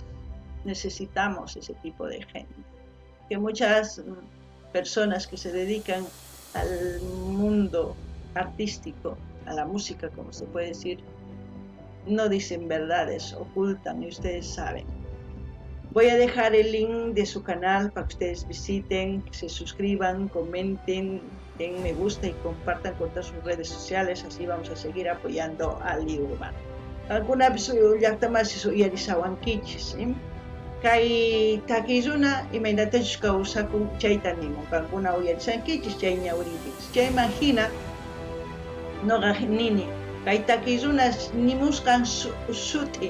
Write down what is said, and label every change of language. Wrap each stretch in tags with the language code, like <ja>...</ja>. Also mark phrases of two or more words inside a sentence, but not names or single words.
<es>Necesitamos ese tipo de gente. Que muchas personas que se dedican al mundo artístico, a la música, como se puede decir, no dicen verdades, ocultan, y ustedes saben. Voy a dejar el link de su canal para que ustedes visiten, que se suscriban, comenten, den me gusta y compartan con todas sus redes sociales, así vamos a seguir apoyando al Liu Urbano.</es> <qu>Alguna vez llaqtamas uyarisawankichis, kay takiruna imaynatachus kawsakun chayta nimun, kankuna uyarisankichis chay ñawrinkichis. Chay imagina noqa nini kay takiruna nimusqan suti</qu>